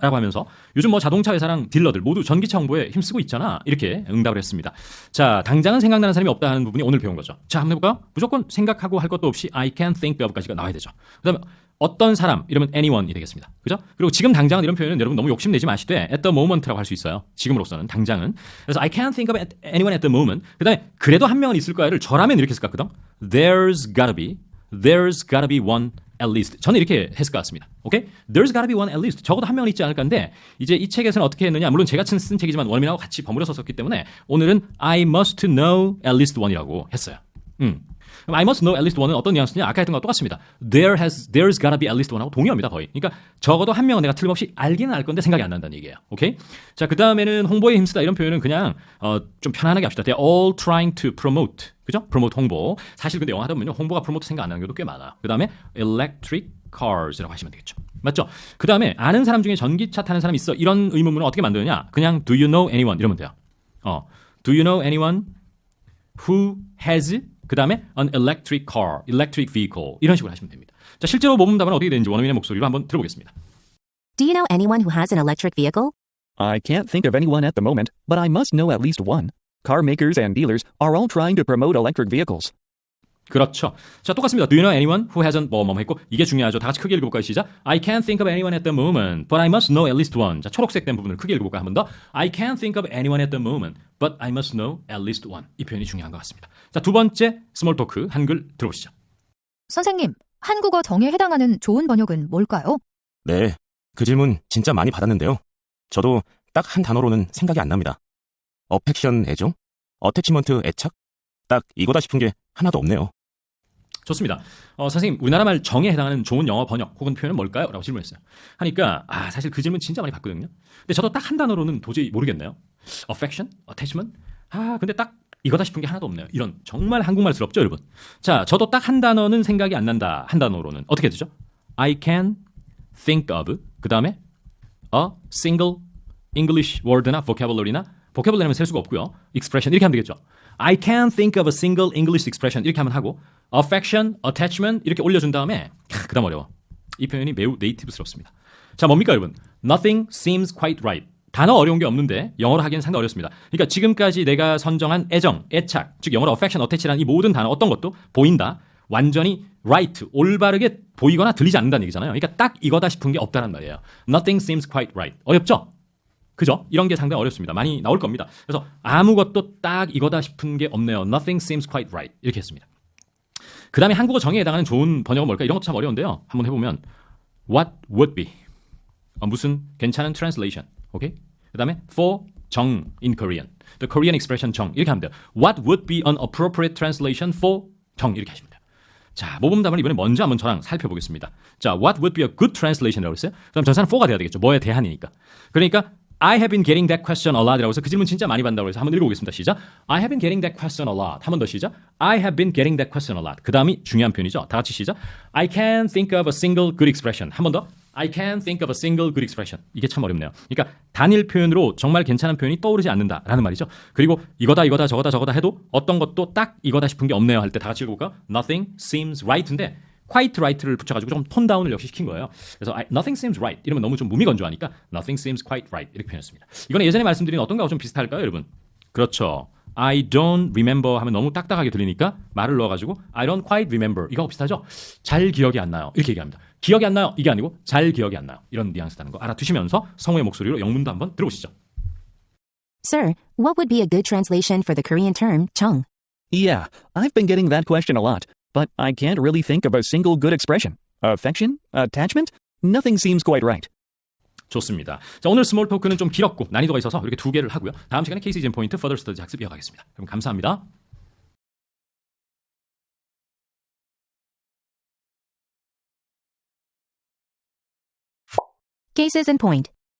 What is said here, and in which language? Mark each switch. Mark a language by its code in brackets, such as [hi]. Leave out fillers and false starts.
[ko] 라고 하면서 요즘 뭐 자동차 회사랑 딜러들 모두 전기차 홍보에 힘쓰고 있잖아. 이렇게 응답을 했습니다. 자, 당장은 생각나는 사람이 없다는 부분이 오늘 배운 거죠. 자, 한번 해볼까요? 무조건 생각하고 할 것도 없이 [en] I can't think of [ko] 까지가 나와야 되죠. 그 다음에 어떤 사람 이러면 anyone이 되겠습니다. 그죠? 그리고 지금 당장은 이런 표현은 여러분 너무 욕심내지 마시되 at the moment라고 할 수 있어요. 지금으로서는 당장은. [en] 그래서 I can't think of anyone at the moment. [ko] 그 다음에 그래도 한 명은 있을 거야를 저라면 이렇게 했을 것 같거든. [en] There's gotta be one at least. [ko] 저는 이렇게 했을 것 같습니다. 오케이? [en] There's gotta be one at least. [ko] 적어도 한 명은 있지 않을까 인데 이제 이 책에서는 어떻게 했느냐. 물론 제가 쓴 책이지만 원어민하고 같이 버무려서 썼기 때문에 오늘은 [en] I must know at least one [ko] 이라고 했어요. 그럼 [en] I must know at least one [ko] 은 어떤 뉘앙스냐? 아까 했던 거와 똑같습니다. [en] There's gotta be at least one [ko] 하고 동의합니다, 거의. 그러니까 적어도 한 명은 내가 틀림없이 알기는 알 건데 생각이 안 난다는 얘기예요. 오케이? 자, 그 다음에는 홍보에 힘쓰다 이런 표현은 그냥 좀 편안하게 합시다. [en] They're all trying to promote. [ko] 그죠? promote 홍보. 사실 근데 영어 하다 보면요. 홍보가 promote 생각 안 나는 경우도 꽤 많아. 그 다음에 [en] electric cars [ko] 라고 하시면 되겠죠. 맞죠? 그 다음에 아는 사람 중에 전기차 타는 사람이 있어. 이런 의문문은 어떻게 만드느냐? [en] 그냥 do you know anyone [ko] 이러면 돼요. [en] Do you know anyone who has 그 다음에 an electric car, electric vehicle 이런 식으로 하시면 됩니다. [ko] 자, 실제로 모범 답은 어떻게 되는지 원어민의 목소리로 한번 들어보겠습니다. [en] Do you know anyone who has an electric vehicle? I can't think of anyone at the moment, but I must know at least one. Car makers and dealers are all trying to promote electric vehicles. [ko] 그렇죠. 자, 똑같습니다. [en] Do you know anyone who hasn't [ko] 뭐 했고 이게 중요하죠. 다 같이 크게 읽어볼까요? 시작. [en] I can't think of anyone at the moment, but I must know at least one. [ko] 자, 초록색 된 부분을 크게 읽어볼까요? 한 번 더. [en] I can't think of anyone at the moment, but I must know at least one. [ko] 이 표현이 중요한 것 같습니다. 자, 두 번째 스몰 토크 한글 들어보시죠. 선생님, 한국어 정의에 해당하는 좋은 번역은 뭘까요? 네, 그 질문 진짜 많이 받았는데요. 저도 딱 한 단어로는 생각이 안 납니다. 어펙션 애정? 어태치먼트 애착? 딱 이거다 싶은 게 하나도 없네요. 좋습니다. 선생님, 우리나라 말 정에 해당하는 좋은 영어 번역 혹은 표현은 뭘까요? 라고 질문했어요. 하니까 사실 그 질문 진짜 많이 받거든요. 근데 저도 딱 한 단어로는 도저히 모르겠네요. [en] affection? attachment? [ko] 근데 딱 이거다 싶은 게 하나도 없네요. 이런 정말 한국말스럽죠, 여러분? 자, 저도 딱 한 단어는 생각이 안 난다. 한 단어로는 어떻게 되죠? [en] I can think of 그 다음에 a single English word나 vocabulary나 vocabulary는 [ko] 셀 수가 없고요. expression 이렇게 하면 되겠죠. [en] I can't think of a single English expression [ko] 이렇게 하면 하고 affection, attachment 이렇게 올려준 다음에 그 다음 어려워. 이 표현이 매우 네이티브스럽습니다. 자, 뭡니까 여러분? [en] Nothing seems quite right. [ko] 단어 어려운 게 없는데 영어로 하기엔 상당히 어렵습니다. 그러니까 지금까지 내가 선정한 애정, 애착, 즉 영어로 affection, attach라는 이 모든 단어 어떤 것도 보인다. 완전히 right, 올바르게 보이거나 들리지 않는다는 얘기잖아요. 그러니까 딱 이거다 싶은 게 없다는 말이에요. [en] Nothing seems quite right. [ko] 어렵죠? 그죠? 이런 게 상당히 어렵습니다. 많이 나올 겁니다. 그래서 아무것도 딱 이거다 싶은 게 없네요. [en] Nothing seems quite right. [ko] 이렇게 했습니다. 그 다음에 한국어 정의에 해당하는 좋은 번역은 뭘까? 이런 것도 참 어려운데요. 한번 해보면 [en] What would be? [ko] 무슨 괜찮은 translation. 오케이? 그 다음에 for 정 in Korean. The Korean expression 정 이렇게 하면 돼요. [en] What would be an appropriate translation for 정 [ko] 이렇게 하시면 돼요. 자, 모범답을 이번에 먼저 한번 저랑 살펴보겠습니다. [en] 자, what would be a good translation이라고 했어요? [ko] 그럼 전사는 for가 돼야 되겠죠. 뭐에 대한이니까. 그러니까 [en] I have been getting that question a lot [ko] 이라고 해서 그 질문 진짜 많이 받는다고 해서 한번 읽어보겠습니다. 시작. [en] I have been getting that question a lot. [ko] 한 번 더 시작. [en] I have been getting that question a lot. [ko] 그 다음이 중요한 표현이죠. 다 같이 시작. [en] I can't think of a single good expression. [ko] 한 번 더. [en] I can't think of a single good expression. [ko] 이게 참 어렵네요. 그러니까 단일 표현으로 정말 괜찮은 표현이 떠오르지 않는다라는 말이죠. 그리고 이거다 저거다 해도 어떤 것도 딱 이거다 싶은 게 없네요 할 때 다 같이 읽어볼까요? [en] Nothing seems right [ko] 인데 quite right를 붙여가지고 좀 톤 다운을 역시 시킨 거예요. 그래서 [en] nothing seems right [ko] 이러면 너무 좀 무미건조하니까 [en] nothing seems quite right [ko] 이렇게 표현했습니다. 이거는 예전에 말씀드린 어떤 거하고 좀 비슷할까요, 여러분? 그렇죠. [en] I don't remember [ko] 하면 너무 딱딱하게 들리니까 말을 넣어가지고 [en] I don't quite remember [ko] 이거하고 비슷하죠? 잘 기억이 안 나요 이렇게 얘기합니다. 기억이 안 나요 이게 아니고 잘 기억이 안 나요 이런 뉘앙스라는 거 알아두시면서 성우의 목소리로 영문도 한번 들어보시죠. [en] Sir, what would be a good translation for the Korean term 정? Yeah, I've been getting that question a lot, but I can't really think of a single good expression. Affection? Attachment? Nothing seems quite right. [ko] 좋습니다. 자, 오늘 스몰 토크는 좀 길었고 난이도가 있어서 이렇게 두 개를 하고요. 다음 시간에 케이스 젠 포인트 퍼더 스터디 학습 이어가겠습니다. 그럼 감사합니다. [en] Cases in point.